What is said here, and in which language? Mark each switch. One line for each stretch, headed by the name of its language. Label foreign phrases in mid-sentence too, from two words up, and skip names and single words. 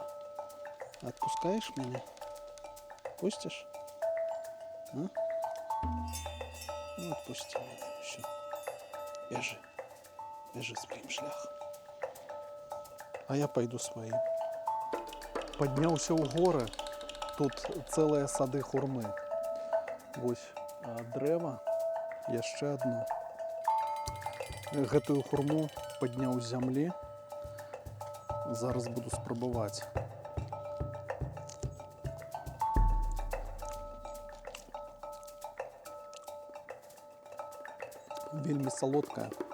Russian: Отпускаешь меня? Пустишь? А? Ну, отпусти меня. Все. Бежи. Бежи своим шляхом. А я пойду своим. Поднялся у горы.
Belarusian: Тут цэлыя сады хурмы. Вось дрэва, яшчэ адно. Гэтую хурму падняў з зямлі. Зараз буду спрабаваць. Вельмі салодкая.